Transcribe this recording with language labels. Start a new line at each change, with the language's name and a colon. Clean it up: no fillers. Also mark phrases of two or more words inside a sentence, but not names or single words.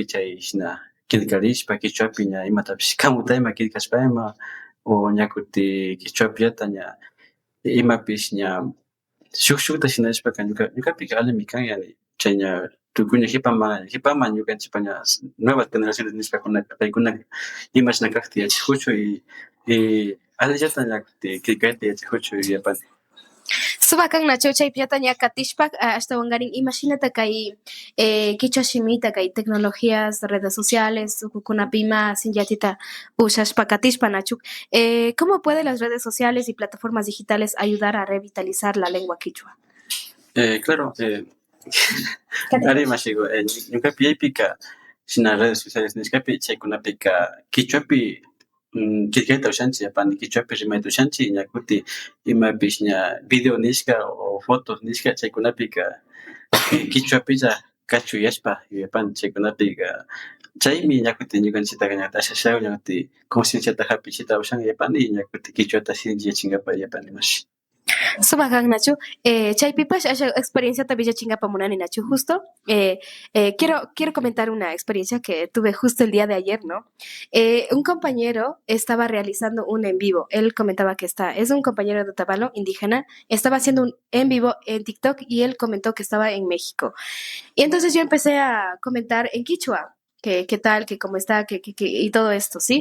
Quechua: chay shina killkarishpa quechuapi ña imatapish kamutayma killkashpayma o ña kutin quechuapillata ña imapish ña shukta shinashpaka ñukapika allimi kan yani chay ña tukuy ña hipaman ñukanchikpa ña
Spanish: nuevas generaciones
Quechua: nishkakunaka paykunaka imashna kakta yachakuchu y allillata ña kutin killkayta yachakuchu yuyapani. Sumak kan nachu chaypillata ña katishpa ashtawankarin imashinata kay quichua shimita kay
Spanish: tecnologías redes sociales
Quechua: ukukunapi ima sinllatita ushashpa katishpa nachu
Spanish: ¿cómo pueden las redes sociales y plataformas digitales ayudar a revitalizar la lengua quichua? Claro,
Quechua: Ari mashigo, ñukapi yaypika shina
Spanish: redes sociales
Quechua: nishkapi chaykunapika kichwapi killkayta ushanchik yapani kichwapi rimayta ushanchik ña kutin imapish ña video nishka o fotos nishka chaykunapika kichwapilla kachuyashpa yupani chaykunapika chaymi ña kutin ñukanchikta ña tashash ña kutin concienciata hapishita ushan yapani ña kutin kichwata shinchiyachinkapak yapani mashi. Sumak kan Nachu, chaypipash asha experienciata villachingapa munani Nachu,
Spanish: justo. Quiero comentar una experiencia que tuve justo el día de ayer, ¿no? Un compañero estaba realizando un en vivo. Él comentaba que es un compañero de Otavalo, indígena, estaba haciendo un en vivo en TikTok y él comentó que estaba en México. Y entonces yo empecé a comentar en quichua, que qué tal, que cómo está, y todo esto, ¿sí?